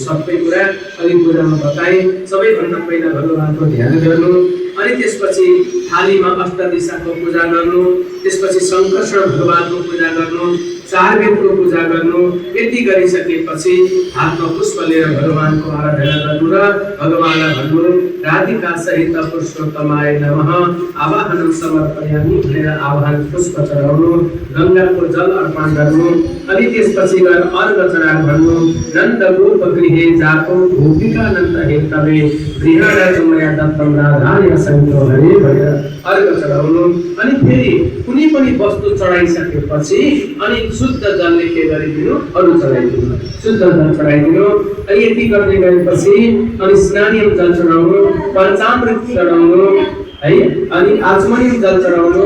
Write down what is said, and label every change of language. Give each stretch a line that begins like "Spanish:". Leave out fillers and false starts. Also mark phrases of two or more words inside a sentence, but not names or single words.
Nepali: सबै कुरा अघि पूजामा बताएँ। सबैभन्दा पहिला भगवानको ध्यान गर्नु, अनि त्यसपछि थालीमा अष्ट दिशाको पूजा गर्नु, त्यसपछि शङ्कर्षण भगवानको पूजा गर्नु, चार वेदको पूजा गर्नु। यति गरिसकेपछि हातमा पुष्प लिएर भगवानको आराधना गर्नु र भगवानलाई भन्नु राधिका सहित
Sanskrit: पुरुषोत्तमाय नमः आवाहनम समर्पयामि
Nepali: भनेर आवाहन पुष्प चढाउनु, गङ्गाको जल अर्पण गर्नु। अनि त्यसपछि गएर अर्घ चढाएर भन्नु
Sanskrit: नन्द गोप गृहे जातो गोपिकानन्द हेतवे गृहराजमया दत्तम राधाय सन्तो हरे
Nepali: भनेर अर्घ चढाउनु। अनि फेरि कुनै पनि वस्तु चढाइसकेपछि अनि शुद्ध जलले के गरिदिनु, अरू चढाइदिनु, शुद्ध जल चढाइदिनु। अनि यति गर्दै गएपछि अनि स्नानीय जल चढाउनु, पञ्चामृत चढाउनु है, अनि आचमनीय जल चढाउनु।